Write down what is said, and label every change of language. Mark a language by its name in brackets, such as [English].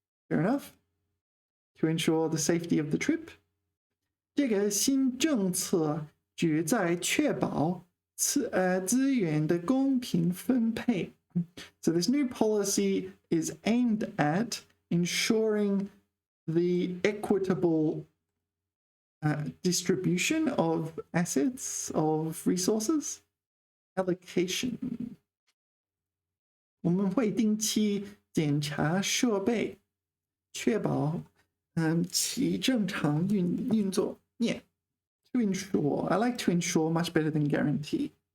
[English] Fair enough. To ensure the safety of the trip. [Chinese] 这个新政策旨在确保资源的公平分配。 [English] So this new policy is aimed at ensuring the equitable distribution of assets, of resources, allocation. [Chinese] 我们会定期检查设备，确保其正常运作。 [English] Yeah, to ensure. I like to ensure much better than guarantee.